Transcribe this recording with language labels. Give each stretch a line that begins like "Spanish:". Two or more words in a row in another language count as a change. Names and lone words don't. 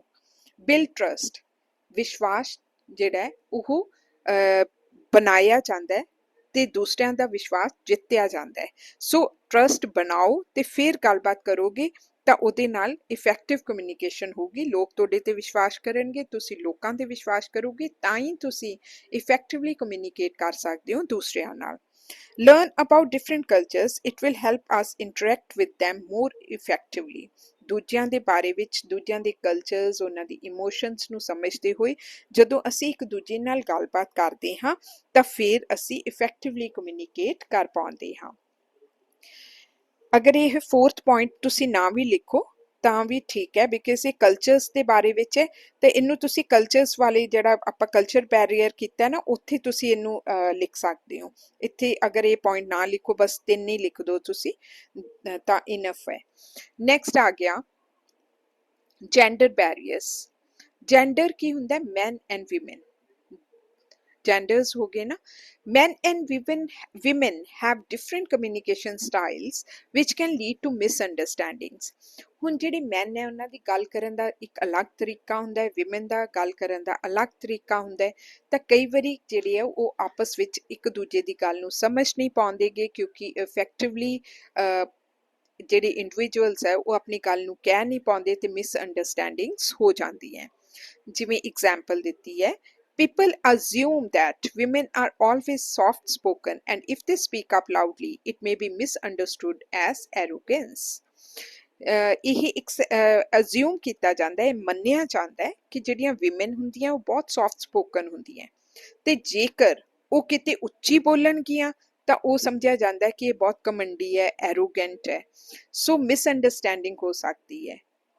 English: build trust,
Punjabi: ਵਿਸ਼ਵਾਸ ਜਿਹੜਾ ਹੈ ਉਹ ਬਣਾਇਆ ਜਾਂਦਾ ਹੈ ਤੇ ਦੂਸਰਿਆਂ ਦਾ ਵਿਸ਼ਵਾਸ ਜਿੱਤਿਆ ਜਾਂਦਾ ਹੈ। ਸੋ ਟਰਸਟ ਬਣਾਓ ਤੇ ਫਿਰ ਗੱਲਬਾਤ ਕਰੋਗੇ ਤਾਂ ਉਹਦੇ ਨਾਲ
English: effective communication
Punjabi: ਹੋਊਗੀ, ਲੋਕ ਤੁਹਾਡੇ ਤੇ ਵਿਸ਼ਵਾਸ ਕਰਨਗੇ, ਤੁਸੀਂ ਲੋਕਾਂ ਤੇ ਵਿਸ਼ਵਾਸ ਕਰੋਗੇ, ਤਾਂ ਹੀ ਤੁਸੀਂ
English: effectively communicate
Punjabi: ਕਰ ਸਕਦੇ ਹੋ ਦੂਸਰਿਆਂ ਨਾਲ।
English: Learn about different cultures. It will help us interact with them more effectively.
Punjabi: ਦੂਜਿਆਂ ਦੇ ਬਾਰੇ ਵਿੱਚ, ਦੂਜਿਆਂ ਦੇ ਕਲਚਰਸ, ਉਹਨਾਂ ਦੀ ਇਮੋਸ਼ਨਸ ਨੂੰ ਸਮਝਦੇ ਹੋਏ ਜਦੋਂ ਅਸੀਂ ਇੱਕ ਦੂਜੇ ਨਾਲ ਗੱਲਬਾਤ ਕਰਦੇ ਹਾਂ ਤਾਂ ਫਿਰ ਅਸੀਂ
English: effectively communicate
Punjabi: ਕਰ ਪਾਉਂਦੇ ਹਾਂ। ਅਗਰ ਇਹ 4th ਪੁਆਇੰਟ ਤੁਸੀਂ ਨਾ ਵੀ ਲਿਖੋ ਤਾਂ ਵੀ ਠੀਕ ਹੈ, ਬਿਕਾਜ਼ ਇਹ ਕਲਚਰਸ ਦੇ ਬਾਰੇ ਵਿੱਚ ਹੈ, ਤੇ ਇਹਨੂੰ ਤੁਸੀਂ ਕਲਚਰਸ ਵਾਲੇ ਜਿਹੜਾ ਆਪਾਂ
English: culture barrier
Punjabi: ਕੀਤਾ ਨਾ, ਉੱਥੇ ਤੁਸੀਂ ਇਹਨੂੰ ਲਿਖ ਸਕਦੇ ਹੋ। ਇੱਥੇ ਅਗਰ ਇਹ ਪੁਆਇੰਟ ਨਾ ਲਿਖੋ, ਬਸ 3 ਹੀ ਲਿਖ ਦਿਓ ਤੁਸੀਂ ਤਾਂ ਇਨਫ ਹੈ। ਨੈਕਸਟ ਆ ਗਿਆ
English: gender barriers.
Punjabi: ਜੈਂਡਰ ਕੀ ਹੁੰਦਾ?
English: man and women.
Punjabi: genders ਹੋ ਗਏ ਨਾ।
English: Men and women have different communication styles which can lead to misunderstandings.
Punjabi: ਹੁਣ ਜਿਹੜੇ ਮੈਨ ਹੈ ਉਹਨਾਂ ਦੀ ਗੱਲ ਕਰਨ ਦਾ ਇੱਕ ਅਲੱਗ ਤਰੀਕਾ ਹੁੰਦਾ ਹੈ, ਵਿਮਨ ਦਾ ਗੱਲ ਕਰਨ ਦਾ ਅਲੱਗ ਤਰੀਕਾ ਹੁੰਦਾ ਹੈ, ਤਾਂ ਕਈ ਵਾਰੀ ਜਿਹੜੇ ਆ ਉਹ ਆਪਸ ਵਿੱਚ ਇੱਕ ਦੂਜੇ ਦੀ ਗੱਲ ਨੂੰ ਸਮਝ ਨਹੀਂ ਪਾਉਂਦੇਗੇ, ਕਿਉਂਕਿ ਇਫੈਕਟਿਵਲੀ ਜਿਹੜੇ ਇੰਡੀਵਿਜੂਅਲਸ ਹੈ ਉਹ ਆਪਣੀ ਗੱਲ ਨੂੰ ਕਹਿ ਨਹੀਂ ਪਾਉਂਦੇ ਤੇ ਮਿਸਅੰਡਰਸਟੈਂਡਿੰਗਸ ਹੋ ਜਾਂਦੀ ਹੈ। ਜਿਵੇਂ ਐਗਜ਼ਾਮਪਲ ਦਿੱਤੀ ਹੈ,
English: people assume that women are always soft spoken and if they speak up loudly it may be misunderstood as arrogance.
Punjabi: ਇਹ assume ਕੀਤਾ ਜਾਂਦਾ ਹੈ, ਮੰਨਿਆ ਜਾਂਦਾ ਹੈ ਕਿ ਜਿਹੜੀਆਂ ਵਿਮਨ ਹੁੰਦੀਆਂ ਉਹ ਬਹੁਤ
English: soft spoken
Punjabi: ਹੁੰਦੀਆਂ, ਤੇ ਜੇਕਰ ਉਹ ਕਿਤੇ ਉੱਚੀ ਬੋਲਣਗੀਆਂ ਤਾਂ ਉਹ ਸਮਝਿਆ ਜਾਂਦਾ ਹੈ ਕਿ ਇਹ ਬਹੁਤ ਕਮੰਡੀ ਹੈ, ਐਰੋਗੈਂਟ ਹੈ। ਸੋ ਮਿਸਅੰਡਰਸਟੈਂਡਿੰਗ ਹੋ ਸਕਦੀ ਹੈ।